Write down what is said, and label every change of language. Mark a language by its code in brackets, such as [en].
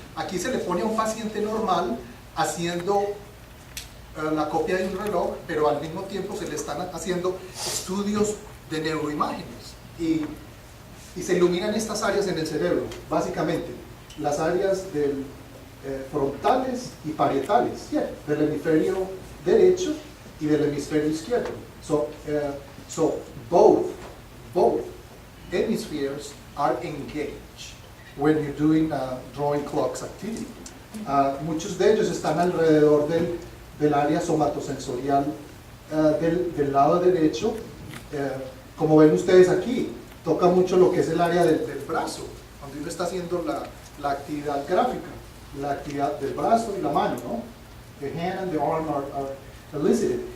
[es] Aquí se le pone a un paciente normal haciendo la copia de un reloj, pero al mismo tiempo se le están haciendo estudios de neuroimágenes y se iluminan estas áreas en el cerebro, básicamente las áreas frontales y parietales, ¿sí? Del hemisferio derecho y del hemisferio izquierdo. [en] So both hemispheres are engaged when you're doing drawing clocks activity. [es] Muchos de ellos están alrededor del área somatosensorial del lado derecho. Como ven ustedes aquí, toca mucho lo que es el área del brazo, donde uno está haciendo la actividad gráfica, la actividad del brazo y la mano, ¿no? [en] The hand and the arm are elicited.